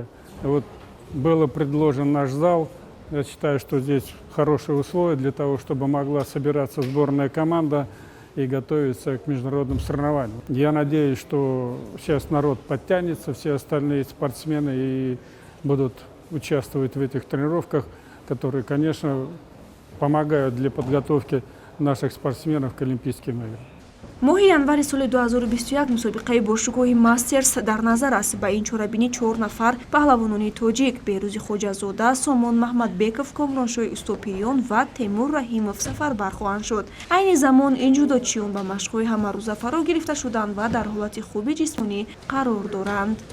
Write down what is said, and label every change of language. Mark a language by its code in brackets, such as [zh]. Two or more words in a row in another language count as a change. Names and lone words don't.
[ru] И вот был предложен наш зал. Я считаю, что здесь хорошие условия для того, чтобы могла собираться сборная команда и готовиться к международным соревнованиям. Я надеюсь, что сейчас народ подтянется, все остальные спортсмены и будут участвовать в этих тренировках, которые, конечно, помогают для подготовки наших спортсменов к Олимпийским играм. [tg] моҳи январи соли 2021 мусобиқаи бошукоҳи мастерс дар назар аст. ба ин чорабини 4 нафар паҳлавонони тоҷик Беҳрӯзи Хоҷазода, Сомон Маҳмадбеков, Комроншоҳи Устопиён ва Темур Раҳимов сафарбар хоҳанд шуд. Айни замон ин ҷудочиён ба машқҳои ҳамарӯза фаро гирифта шуданд ва дар ҳолати хуби ҷисмонӣ қарор доранд.